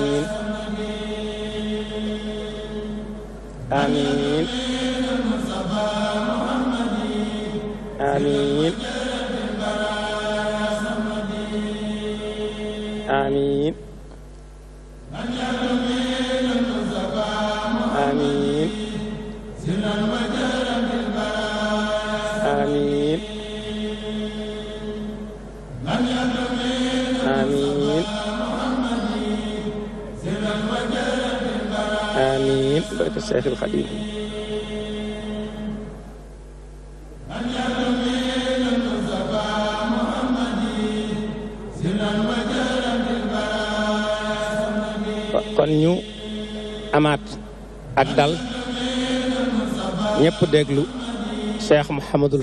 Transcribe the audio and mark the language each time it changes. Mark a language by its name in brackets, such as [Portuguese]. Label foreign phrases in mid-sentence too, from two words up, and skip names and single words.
[Arabic] آمين آمين آمين آمين آمين آمين آمين بركة الشيخ الخليل. [Wolof] kon ñu amaat ak dal ñëpp déglu Cheikh Mouhamadul